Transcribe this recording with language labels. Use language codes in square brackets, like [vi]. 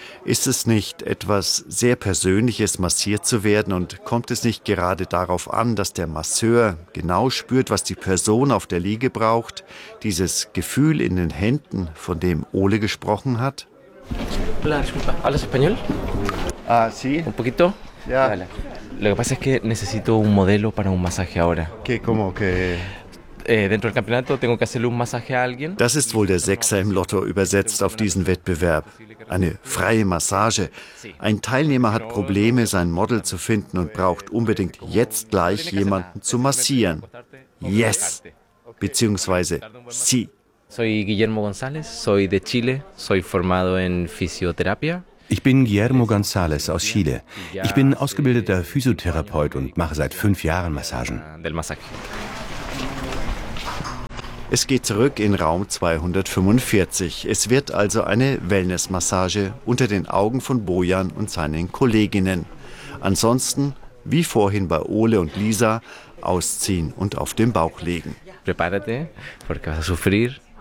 [de] Ist es nicht etwas sehr Persönliches, massiert zu werden, und kommt es nicht gerade darauf an, dass der Masseur genau spürt, was die Person auf der Liege braucht? Dieses Gefühl in den Händen, von dem Ole gesprochen hat? [es] Hola, disculpa. ¿Hablas español? Ah, sí. ¿Un poquito? Ya. Yeah. Lo que pasa es que necesito un modelo para un masaje ahora. ¿Qué? ¿Cómo? ¿Qué? [de] Das ist wohl der Sechser im Lotto übersetzt auf diesen Wettbewerb. Eine freie Massage. Ein Teilnehmer hat Probleme, sein Model zu finden und braucht unbedingt jetzt gleich jemanden zu massieren. Yes! Beziehungsweise sie. [es] Soy Guillermo González, soy de Chile, soy formado en fisioterapia. [de] Ich bin Guillermo González aus Chile. Ich bin ausgebildeter Physiotherapeut und mache seit 5 Jahren Massagen. Es geht zurück in Raum 245. Es wird also eine Wellnessmassage unter den Augen von Bojan und seinen Kolleginnen. Ansonsten, wie vorhin bei Ole und Lisa, ausziehen und auf den Bauch legen. [es] Prepárate, porque vas a sufrir.